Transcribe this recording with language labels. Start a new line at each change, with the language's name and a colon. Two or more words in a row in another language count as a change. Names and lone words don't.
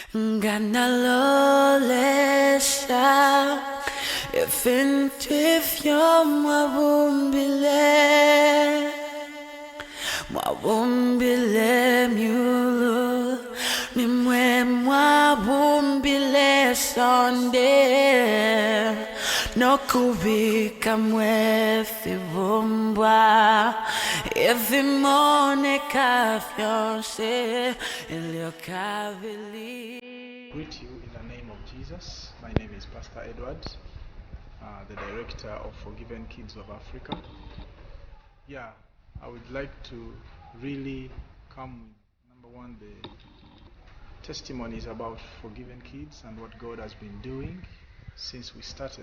Bemba: Nganalolesa efentifyo mwabumbile myulu mimwe mwabumbile sonde nokubika mwefibumbwa evimoneka fyonse iliokavili.
English: Greet you in the name of Jesus. My name is Pastor Edward, the director of Forgiven Kids of Africa. Yeah, I would like to really come with, number one, the testimonies about Forgiven Kids and what God has been doing since we started.